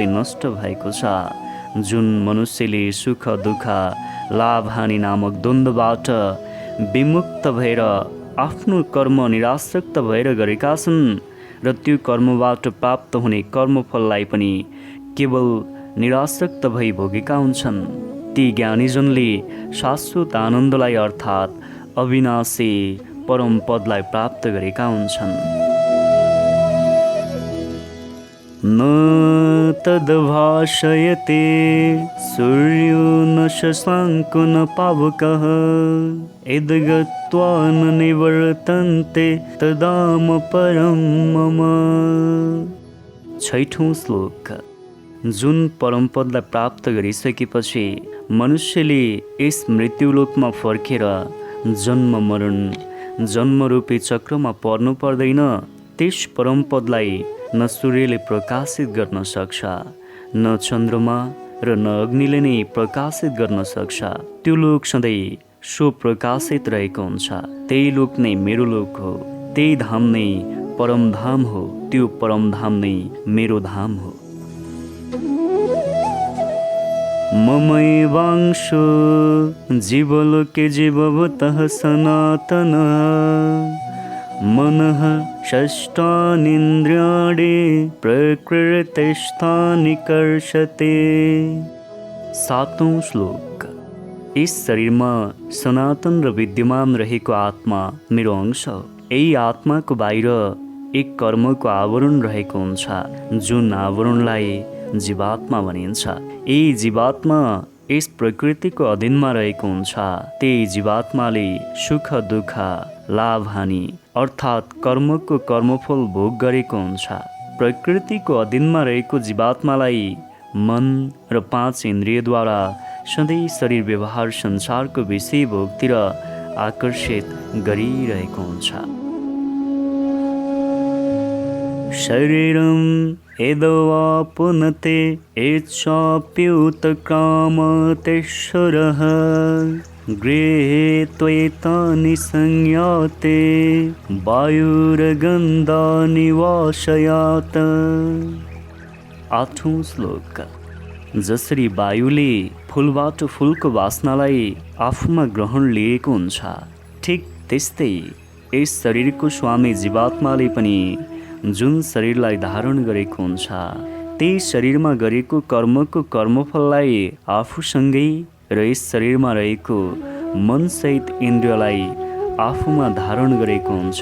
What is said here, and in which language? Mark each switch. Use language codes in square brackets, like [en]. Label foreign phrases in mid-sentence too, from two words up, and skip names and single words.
[ne] नष्ट भएको छ, जुन मनुष्यले सुख दुःख लाभ हानि नामक द्वन्द्वबाट विमुक्त भएर आफ्नो कर्म निरासक्त भएर गरेका छन् र त्यो कर्मबाट प्राप्त हुने कर्मफललाई पनि केवल निरासक्त भई भोगेका हुन्छन्, ती ज्ञानीजनले शाश्वत आनन्दलाई अर्थात् अविनाशी परम पदलाई प्राप्त गरेका हुन्छन्। [sa] न तद्भाषयते सूर्यो न शशाङ्को न पावकः यद्गत्वा न निवर्तन्ते तदाम परम मम। [ne] 6औं श्लोक। जुन परमपदलाई प्राप्त गरिसकेपछि मनुष्यले यस मृत्युलोकमा फर्केर जन्म मरण जन्मरूपी चक्रमा पर्नु पर्दैन, त्यस परमपदलाई न सूर्यले प्रकाशित गर्न सक्छ, न चन्द्रमा र न अग्निले नै प्रकाशित गर्न सक्छ, त्यो लोक सधैँ स्वप्रकाशित रहेको हुन्छ, त्यही लोक नै मेरो लोक हो, त्यही धाम नै परम धाम हो, त्यो परम धाम नै मेरो धाम हो। [sa] ममैवांशो जीवलोके जीवभूतः सनातनः मनः षष्ठानीन्द्रियाणि प्रकृतिस्थानि कर्षते। [ne] 7औं श्लोक। यस शरीरमा सनातन र विद्यमान रहेको आत्मा मेरो अंश हो, यही आत्माको बाहिर एक कर्मको आवरण रहेको हुन्छ, जुन आवरणलाई जीवात्मा भनिन्छ। यही जीवात्मा यस प्रकृतिको अधीनमा रहेको हुन्छ, त्यही जीवात्माले सुख दुःख लाभ हानि अर्थात् कर्मको कर्मफल भोग गरेको हुन्छ। प्रकृतिको अधीनमा रहेको जीवात्मालाई मन र 5 इन्द्रियद्वारा सधैँ शरीर व्यवहार संसारको विषय भोगतिर आकर्षित गरिरहेको हुन्छ। [sa] शरीरं यद्वाप्नुते यच्चाप्युत्क्रामतेश्वरः गृहीत्वैतानि संयाते वायुर्गन्धानि वाशयात्। [ne] 8औं श्लोक। जसरी वायुले फुलबाट फुलको वासनालाई आफूमा ग्रहण लिएको हुन्छ, ठिक त्यस्तै यस शरीरको स्वामी जीवात्माले पनि जुन शरीरलाई धारण गरेको हुन्छ, त्यही शरीरमा गरेको कर्मको कर्मफललाई आफूसँगै र यस शरीरमा रहेको मनसहित इन्द्रियलाई आफूमा धारण गरेको हुन्छ।